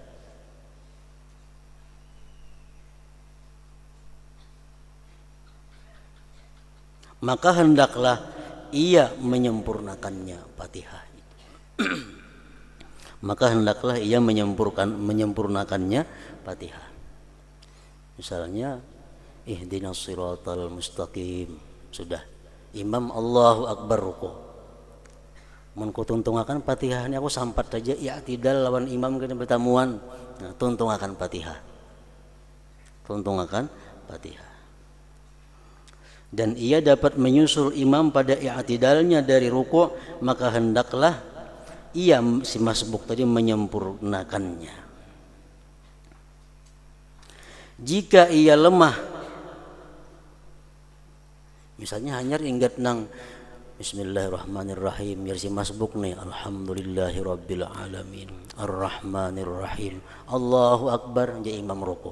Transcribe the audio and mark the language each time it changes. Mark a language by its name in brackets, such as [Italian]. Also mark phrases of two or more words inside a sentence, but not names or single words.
[Indonesian] Maka hendaklah ia menyempurnakannya Fatihah. Maka hendaklah ia menyempurnakannya Fatihah. Misalnya [Arabic] اهدنا الصراط المستقيم, [Banjar] sudah imam [Arabic] الله أكبر [Banjar] ruku, mun kutuntungakan Fatihah ini aku sampat saja i'tidal lawan imam kena bertamuan. Nah, tuntungakan Fatihah. [Indonesian] Dan ia dapat menyusul imam pada i'tidalnya dari ruku', maka hendaklah ia si masbuk tadi menyempurnakannya. Jika ia lemah, misalnya hanya ingat nang Bismillahirrahmanirrahim, ya si masbuk nih [Arabic] الحمد لله رب العالمين، الرحمن الرحيم، الله أكبر, [Indonesian] jadi imam ruku'.